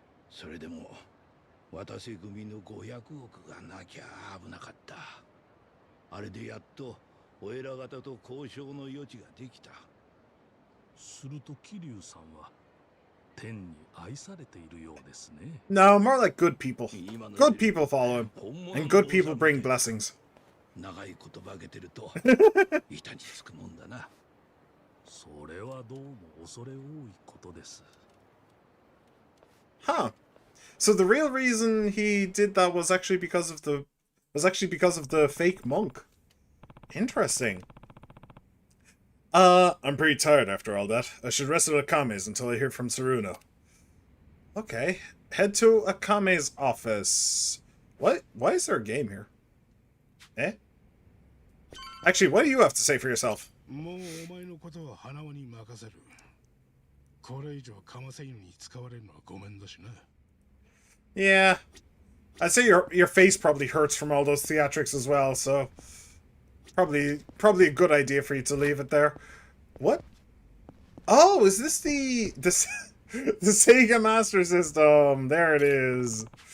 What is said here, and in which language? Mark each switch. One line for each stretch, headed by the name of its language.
Japanese: それでも渡瀬組の500億がなきゃ危なかった。あれでやっとお偉方と交渉の余地ができた。すると桐生さんは天に愛されているようですね。
English: No, more like good people. Good people follow him, and good people bring blessings.
Japanese: 長い言葉あげてると板につくもんだな。それはどうも恐れ多いことです。
English: Huh. So the real reason he did that was actually because of the fake monk. Interesting. I'm pretty tired after all that. I should rest at Akame's until I hear from Saruno. Okay. Head to Akame's office. What? Why is there a game here? Eh? Actually, what do you have to say for yourself?
Japanese: もうお前のことは花輪に任せる。これ以上かませ犬に使われるのはごめんだしな。
English: Yeah. I'd say your face probably hurts from all those theatrics as well, so probably a good idea for you to leave it there. What? Oh, is this the Sega Master System? There it is.